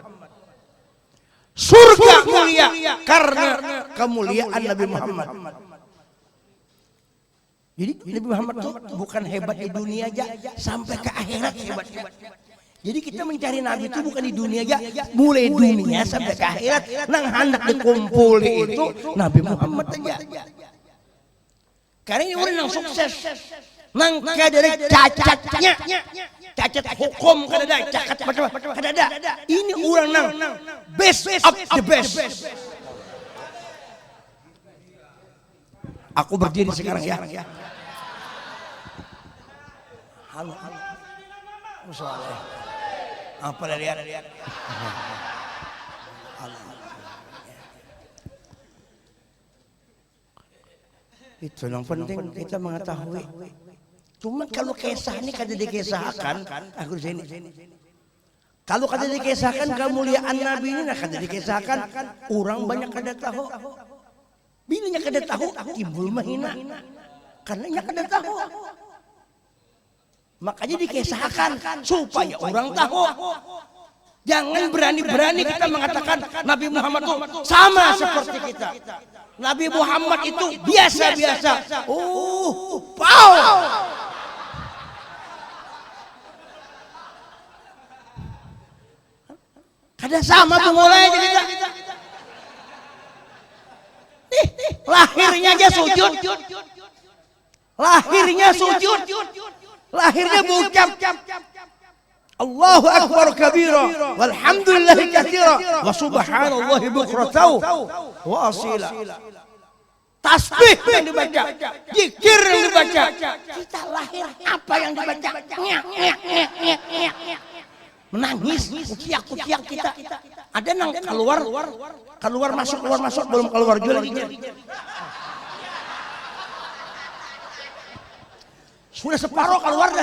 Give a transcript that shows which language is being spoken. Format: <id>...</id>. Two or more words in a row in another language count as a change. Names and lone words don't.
<id>Surga mulia karena kemuliaan Nabi Muhammad. Jadi Nabi Muhammad itu bukan hebat di dunia aja, sampai ke akhirat hebat. Jadi kita mencari Nabi itu bukan di dunia aja, mulai dunia sampai ke akhirat.</id> <bjn>Nang hendak dikumpul itu Nabi Muhammad aja.</bjn> <id>Karena ini orang yang sukses.</id> <bjn>Nang kadari cacatnya, cacat hukum kadada, cacat macam kadada. Ini orang nang</bjn> <en>best of the best.</en> <id>Aku berdiri sekarang ya. Halo. Musola. Apa lihat? Itu yang penting kita mengetahui.</id> <bjn>Cuma kalau kisah ini kada dikisahkan, aku di sini. Kalau kada dikisahkan kemuliaan Nabi ini kada dikisahkan, orang banyak kada tahu. Bilanya kada tahu, timbul mahina. Karenanya kada tahu. Makanya dikisahkan supaya orang tahu.</bjn> <id>Jangan berani-berani kita mengatakan Nabi Muhammad itu sama seperti kita. Nabi Muhammad itu biasa-biasa.</id> <bjn>Pow! Kada sama pemulai kita.</bjn> <id>Lahirnya aja sujud. Lahirnya sujud. Lahirnya berucap</id> <ar>الله أكبر كبيرا والحمد لله كثيرا وسبحان الله بكرة وأصيلا.</ar> <id>tasbih yang dibaca, zikir yang dibaca. Kita lahir apa yang dibaca?</id> <bjn>Menangis, kuciak kita. Ada nang keluar masuk belum keluar juga lagi.</bjn> <id>Sudah separuh keluar dah.</id>